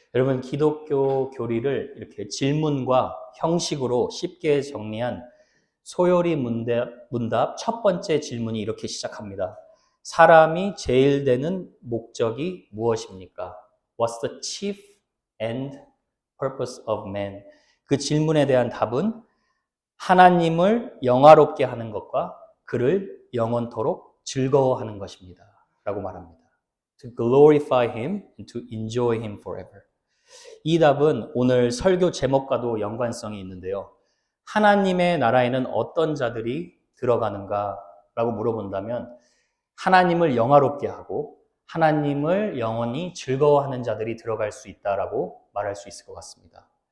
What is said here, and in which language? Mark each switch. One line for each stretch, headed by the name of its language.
Korean: 여러분, 기독교 교리를 이렇게 질문과 형식으로 쉽게 정리한 소요리 문답 첫 번째 질문이 이렇게 시작합니다. 사람이 제일 되는 목적이 무엇입니까?
English: What's the chief end purpose of man?
Korean: 그 질문에 대한 답은 하나님을 영화롭게 하는 것과 그를 영원토록 즐거워하는 것입니다. 라고 말합니다.
English: To glorify him and to enjoy him forever.
Korean: 이 답은 오늘 설교 제목과도 연관성이 있는데요. 하나님의 나라에는 어떤 자들이 들어가는가 라고 물어본다면 하나님을 영화롭게 하고 하나님을 영원히 즐거워하는 자들이 들어갈 수 있다라고 말할 수 있을 것 같습니다.